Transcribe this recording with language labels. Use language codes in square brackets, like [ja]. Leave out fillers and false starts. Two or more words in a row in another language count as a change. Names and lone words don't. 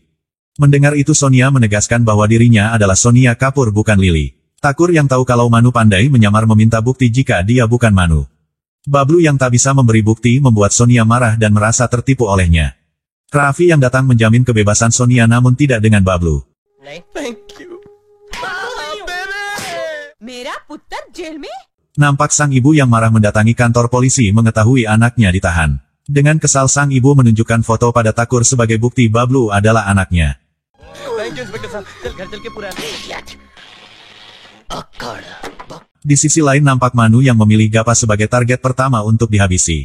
[id] Mendengar itu Sonia menegaskan bahwa dirinya adalah Sonia Kapoor, bukan Lily. Takur yang tahu kalau Manu pandai menyamar meminta bukti jika dia bukan Manu. Bablu yang tak bisa memberi bukti membuat Sonia marah dan merasa tertipu olehnya. Raffi yang datang menjamin kebebasan Sonia namun tidak dengan Bablu. [en] Thank you. [hi] मेरा पुत्र जेल में? [id] Nampak sang ibu yang marah mendatangi kantor polisi mengetahui anaknya ditahan. Dengan kesal sang ibu menunjukkan foto pada Takur sebagai bukti Bablu adalah anaknya. Di sisi lain nampak Manu yang memilih Gapa sebagai target pertama untuk dihabisi.